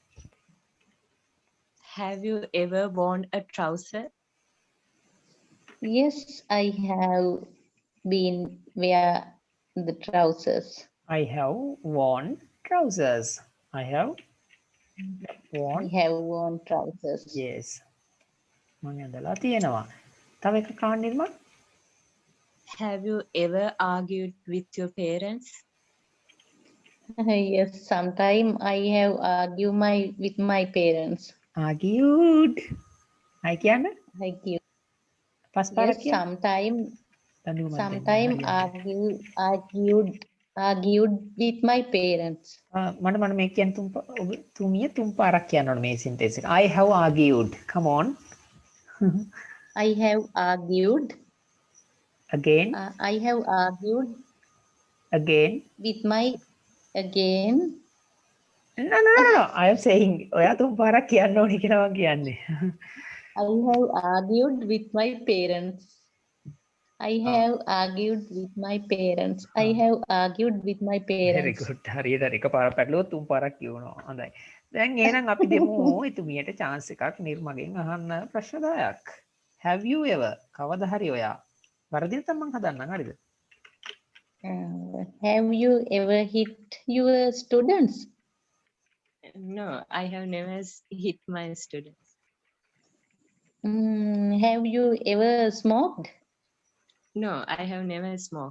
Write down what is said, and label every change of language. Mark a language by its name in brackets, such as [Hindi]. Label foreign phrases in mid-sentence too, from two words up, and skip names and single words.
[English] Have you ever worn a trouser? Yes, I have been wear the trousers. I have worn trousers. I have I worn. have worn trousers. Yes. [Sinhala] මම ඇඳලා තියෙනවා. තව එකක් අහන්න නිර්මා. [English] Have you ever argued with your parents? Yes, sometime I have argued with my parents. Argued. I කියන්න. I give. [Sinhala] පස්පාරක් [English] Yes, [Sinhala] කියන්න. [English] sometime argued with my parents. [Sinhala] මට මේ කියන්න තුමිය තුන් පාරක් කියන්න ඕන මේ sentence එක. [English] I have argued. Come on. I have argued. Again. I have argued Again. with my again. No. I am saying [Sinhala] ඔයා තුන් පාරක් කියන්න ඕනේ කියලා මම කියන්නේ. [English] I have argued with my parents. I Ah. have argued with my parents. I have argued with my very parents. good. [Sinhala] හරියට එක පාරක් පැටලුවොත් තුන් පාරක් කියවනවා. හොඳයි. දැන් එහෙනම් අපි දෙමු එතුමියට chance එකක් නිර්මගෙන් අහන්න ප්‍රශ්න 10ක්. [English] Have you ever [Sinhala] කවදා හරි ඔයා වරදින තමයි මං හදන්නම් හරිද? [English] Have you ever hit your students? No, I have never hit my students. Have you ever smoked? No, I have never smoked.